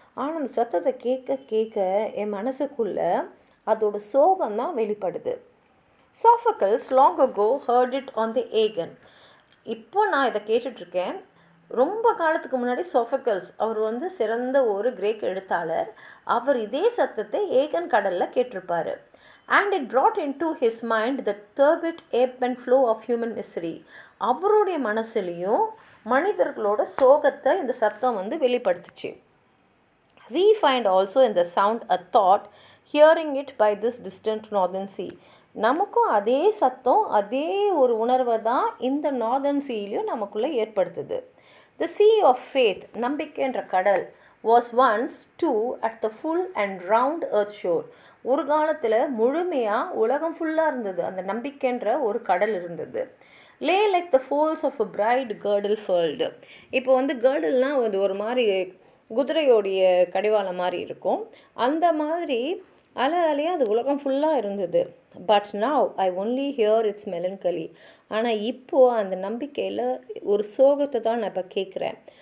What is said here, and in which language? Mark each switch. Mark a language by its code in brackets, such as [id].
[ta] ஆனால் அந்த சத்தத்தை கேட்க கேட்க என் மனசுக்குள்ளே அதோட சோகம் தான் வெளிப்படுது. [en] Sophocles long ago heard it on the Aegean. [ta] இப்போ நான் இதை கேட்டுட்ருக்கேன். ரொம்ப காலத்துக்கு முன்னாடி சோஃபக்கல்ஸ் அவர் வந்து சிறந்த ஒரு கிரேக் எழுத்தாளர், அவர் இதே சத்தத்தை ஏகன் கடலில் கேட்டிருப்பார். [en] And it brought into his mind the turbid ebb and flow of human misery. [ta] அவருடைய மனசுலையும் மனிதர்களோட சோகத்தை இந்த சத்தம் வந்து வெளிப்படுத்துச்சு. [en] We find also in the sound a thought, hearing it by this distant northern sea. [ta] நமக்கும் அதே சத்தம், அதே ஒரு உணர்வை தான் இந்த நார்தர்ன் சீலையும் நமக்குள்ளே ஏற்படுத்துது. [en] The sea of faith, [ta] நம்பிக்கைன்ற கடல், [en] was once too at the full and round earth shore. [ta] ஒரு காலத்தில் முழுமையாக உலகம் ஃபுல்லாக இருந்தது, அந்த நம்பிக்கைன்ற ஒரு கடல் இருந்தது. [en] Lay like the folds of a bride girdle furled. [ta] இப்போ வந்து girdleனால் அது ஒரு மாதிரி குதிரையோடைய கடிவாளம் மாதிரி இருக்கும், அந்த மாதிரி அலையாக அது உலகம் ஃபுல்லாக இருந்தது. [en] But now I only hear it's melancholy. [ta] ஆனால் இப்போது அந்த நம்பிக்கையில் ஒரு சோகத்தை தான் நான் இப்போ கேட்குறேன்.